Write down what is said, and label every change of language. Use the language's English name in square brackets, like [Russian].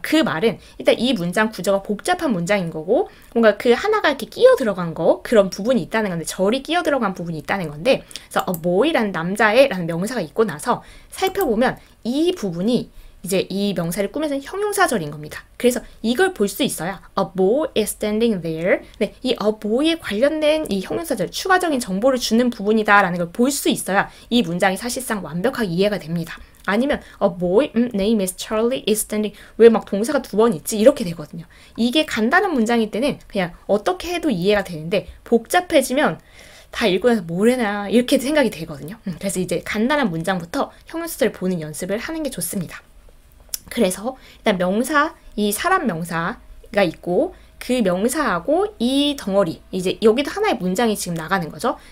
[Korean] 그 말은 일단 이 문장 구조가 복잡한 문장인 거고 뭔가 그 하나가 이렇게 끼어 들어간 거 그런 부분이 있다는 건데 절이 끼어 들어간 부분이 있다는 건데 그래서 a boy라는 남자애라는 명사가 있고 나서 살펴보면 이 부분이 이제 이 명사를 꾸며서 형용사절인 겁니다. 그래서 이걸 볼 수 있어야 [English] a boy is standing there. [Korean] 네, 이 a boy에 관련된 이 형용사절 추가적인 정보를 주는 부분이다라는 걸 볼 수 있어야 이 문장이 사실상 완벽하게 이해가 됩니다. 아니면 [English] a boy name is Charlie is standing [Korean] 왜 막 동사가 2번 있지? 이렇게 되거든요. 이게 간단한 문장일 때는 그냥 어떻게 해도 이해가 되는데 복잡해지면 다 읽고 나서 뭐래나 이렇게 생각이 되거든요. 그래서 이제 간단한 문장부터 형용사절을 보는 연습을 하는 게 좋습니다. 그래서 일단 명사, 이 사람 명사가 있고 그 명사하고 이 덩어리, 이제 여기도 하나의 문장이 지금 나가는 거죠.